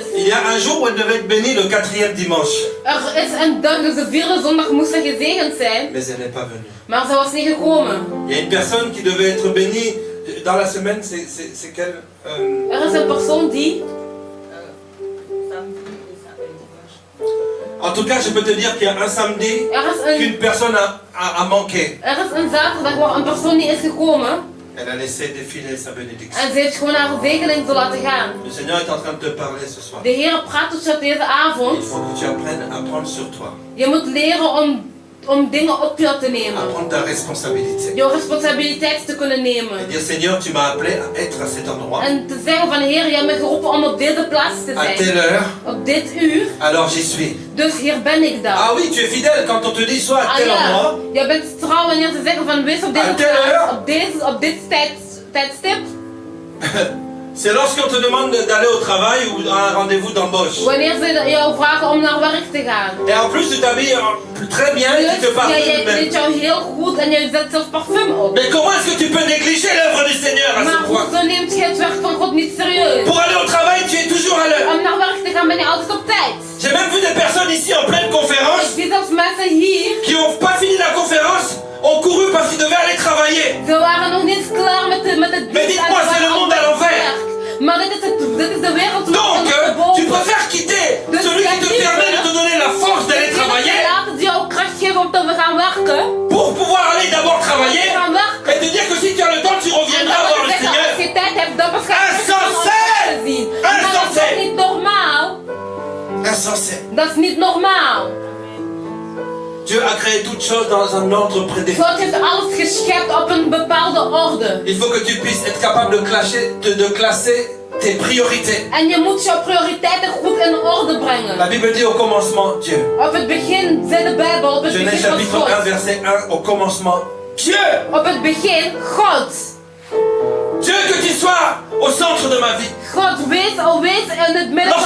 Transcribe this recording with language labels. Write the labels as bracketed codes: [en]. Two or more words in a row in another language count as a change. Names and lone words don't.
[fr] il y a un jour où elle devait être bénie, le 4e dimanche. [nl] Er is een dag, dus de 4e zondag moest ze gezegend zijn, [fr] Mais elle n'est pas venue. [nl] maar ze was niet gekomen. [fr] Il y a une personne qui devait être bénie dans la semaine, c'est quelle [nl] Er is een persoon die, [fr] En tout cas, je peux te dire qu'il y a un samedi [nl] er [fr] qu'une personne a manqué. [nl] is een zaterdag waar een persoon niet is gekomen [fr] Elle a laissé défiler sa bénédiction. [nl] en ze heeft gewoon haar zegening te laten gaan. [fr] Le Seigneur est en train de te parler ce soir. [nl] De Heer praat tot jou deze [fr] Il [nl] avond. [fr] faut que tu apprennes à prendre sur toi, [nl] Je moet leren om dingen op jou te [fr] à [nl] nemen. [fr] prendre ta responsabilité. [nl] Jouw responsabiliteit te kunnen [fr] Et [nl] nemen. [fr] dire Seigneur, tu m'as appelé à être à cet endroit, [nl] En te zeggen van Heer, je hebt me geroepen om op deze plaats te [fr] à telle [nl] zijn. [fr] heure, [nl] Op dit uur. [fr] alors j'y suis. [nl] Dus hier ben ik dan. [fr] Ah oui, tu es fidèle quand on te dit sois à [nl] Ah [fr] tel [nl] ja, [fr] endroit. [nl] je bent trouw wanneer ze zeggen van wees op deze [fr] À telle heure. [nl] plaats. Op dit tijdstip. [fr] C'est lorsqu'on te demande d'aller au travail ou à un rendez-vous d'embauche. [nl] Wanneer ze jou vragen om naar werk te gaan. [fr] Et en plus, tu t'habilles très bien et tu te [nl] Dus [fr] parles [nl] jij [fr] même. [nl] kleedt jou heel goed en je zet zelfs parfum op. [fr] Mais comment est-ce que tu peux négliger l'œuvre du Seigneur à ce [nl] Maar [fr] point? [nl] hoezo neemt je het werk van God niet serieus? [fr] Pour aller au travail, tu es toujours à l'heure. [nl] Om naar werk te gaan ben je altijd op tijd. [fr] J'ai même vu des personnes ici en pleine [nl] Ik [fr] conférence [nl] zie zelfs mensen hier, [fr] qui n'ont pas fini la conférence, ont couru parce qu'ils devaient aller travailler. [nl] ze waren nog niet klaar met het [fr] Mais dites-moi, c'est le monde à l'envers. [nl] Maar dit is de wereld [fr] Donc, tu préfères quitter celui qui te permet de te donner la force d'aller travailler [nl] laten die jou kracht geven om te gaan werken. [fr] pour pouvoir aller d'abord travailler [nl] Gaan werken. [fr] et te dire que si tu as le temps, tu [nl] En [fr] reviendras [nl] dan [fr] voir [nl] wil [fr] le [nl] ik zeggen, als [fr] Seigneur. [nl] je tijd hebt, dan waarschijnlijk [fr] Insensé! [nl] te zien. Maar dat is [fr] Insensé! [nl] toch niet normaal? [fr] Insensé. [nl] Dat is niet normaal. [fr] Dieu a créé toutes choses dans un ordre prédéfini. [nl] God heeft alles geschept op een bepaalde orde. [fr] Il faut que tu puisses être capable de classer tes priorités. [nl] En je moet jouw prioriteiten goed in orde [fr] La [nl] brengen. [fr] Bible dit au commencement Dieu. [nl] Op het begin zei de Bijbel, op het [fr] Genèse [nl] begin was [fr] chapitre 1 [nl] God. [fr] verset 1 au commencement Dieu. [nl] Op het begin God. [fr] Dieu, que tu sois au centre de ma vie. [nl] God, wees in het midden van